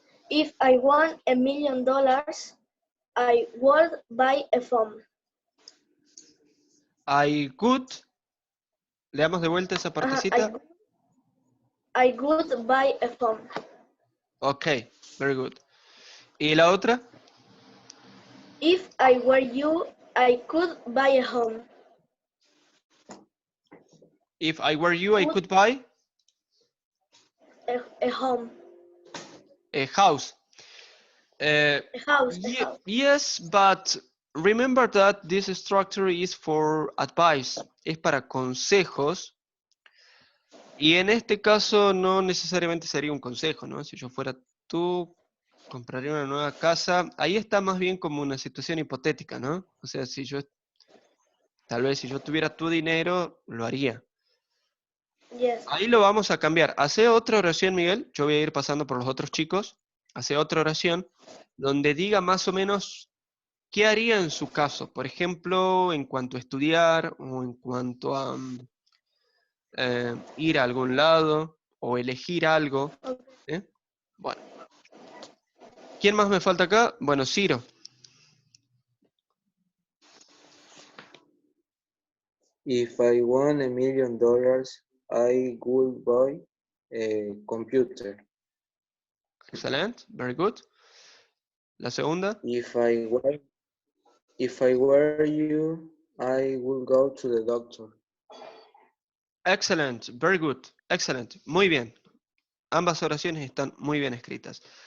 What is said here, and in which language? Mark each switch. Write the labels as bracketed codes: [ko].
[en] If I won $1 million, I would buy a phone. I could. [es] Le damos de vuelta esa partecita. [en] I would buy a phone. Ok, very good. [es] ¿Y la otra? [en] If I were you, I could buy a home. If I were you, I could buy A home. a house. A house. A house. Yes, but remember that this structure is for advice. [es] Es para consejos. Y en este caso no necesariamente sería un consejo, ¿no? Si yo fuera tú, compraría una nueva casa. Ahí está más bien como una situación hipotética, ¿no? O sea, si yo, tal vez si yo tuviera tu dinero, lo haría. [en] Yes. [es] Ahí lo vamos a cambiar. Hace otra oración, Miguel. Yo voy a ir pasando por los otros chicos. Hace otra oración donde diga más o menos ¿qué haría en su caso? Por ejemplo, en cuanto a estudiar o en cuanto a ir a algún lado o elegir algo. ¿Sí? Bueno. ¿Quién más me falta acá? Bueno, Ciro. [en] If I won $1 million, I would buy a computer. [es] Excelente, [en] very good. [es] La segunda. [en] If I were you, I would go to the doctor. Excellent, very good, [es] excelente, muy bien. Ambas oraciones están muy bien escritas.